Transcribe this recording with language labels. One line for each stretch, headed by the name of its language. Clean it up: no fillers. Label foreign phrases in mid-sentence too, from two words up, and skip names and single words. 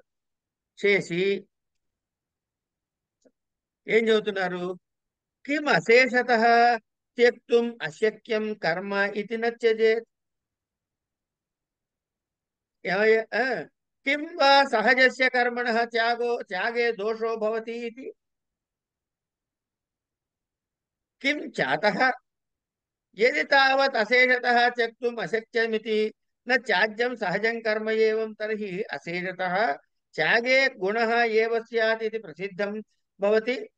Telugu: చేసి ఏం చెబుతున్నారు?
Sanskrit: కిం అశేషత త్యక్తుం అశక్యం కర్మ ఇది నత్యజేత్. కిం వా సహజస్య కర్మణః త్యాగే దోషో భవతి ఇతి. కిం చాతః यदि तावत् अशेषतः त्यक्तुम् अशक्यमिति न त्याज्यं सहजं कर्म एवं तर्हि अशेषतः त्यागे गुणः एव स्यात् इति प्रसिद्धं भवति